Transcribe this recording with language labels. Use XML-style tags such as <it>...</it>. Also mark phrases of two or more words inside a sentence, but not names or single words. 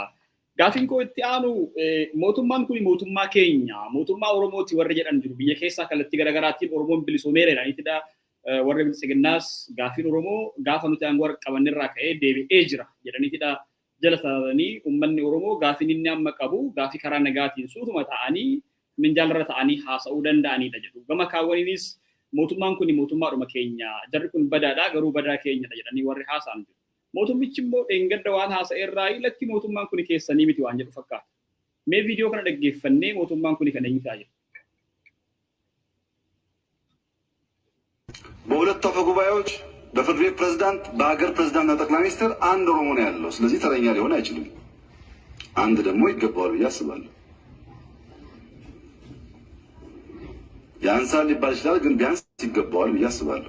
<om>Gaafiin koo itti aanu mootummaan kun mootummaa keenya mootummaa Oromooti warri jedhan jiru biyya keessaa kallattii garaagaraatiin Oromoon bilisoomeera jedhaniitidha warri bilisiginnaas gaafiin Oromoo gaafa nuti aangoo qabanirraa ka'ee deebi'ee jira jedhaniitidha jala sararanii uummanni Oromoo gaafiin inni amma qabu gaafii karaa nagaatiin suutuma ta'anii minjaalarra ta'anii haasa'uu danda'anidha jedhu. Gama kaawwaniinis mootummaan kun mootummaadhuma keenya jarri kun badaadha garuu badaa keenyadha jedhanii warri haasa'an jiru. Mootummichi immoo dheengadda waan haasa'eerraa ilatti mootummaan kun keessanii miti waan jedhu fakkaata. Mee viidiyoo kana dhaggeeffannee mootummaan kun kan eenyu ta'a jedhu.</om> <am>በሁለቱ አፈ ጉባኤዎች በፍርድ ቤት ፕሬዝዳንት በሀገር ፕሬዝዳንትና ጠቅላይ ሚኒስትር አንድ ኦሮሞ ነው ያለው። ስለዚህ ተረኛ ሊሆን አይችልም። አንድ ደግሞ ይገባዋል ብዬ አስባለሁ። ያንሳል ሊባል ይችላል ግን ቢያንስ ይገባዋል ብዬ አስባለሁ።</am>